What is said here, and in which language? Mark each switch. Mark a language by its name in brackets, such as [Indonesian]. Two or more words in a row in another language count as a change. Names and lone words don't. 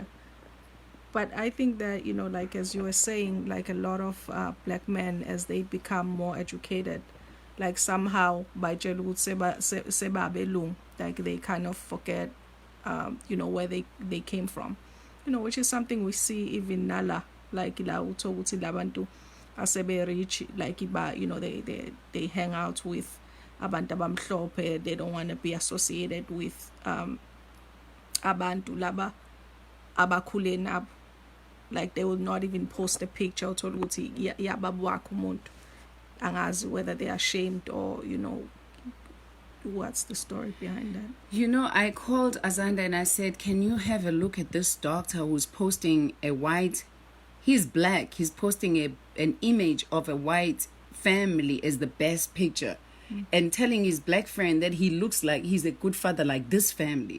[English] But I think that, like as you were saying, like a lot of black men, as they become more educated, like somehow by seba belong, like they kind of forget, where they came from, which is something we see even nala, like [Zulu] la utho ukuthi labantu asebe [English] rich, like iba, they hang out with [Zulu] abantu abamhlophe. [English] They don't want to be associated with [Zulu] abantu laba abakhule nabo. [English] Like they will not even post a picture [Zulu] uthola ukuthi yababa wakho umuntu, angazi [English] whether they are ashamed or what's the story behind that. I called Azanda and I said, can you have a look at this doctor who's posting he's black, he's posting an image of a white family as the best picture, and telling his black friend that he looks like he's a good father like this family.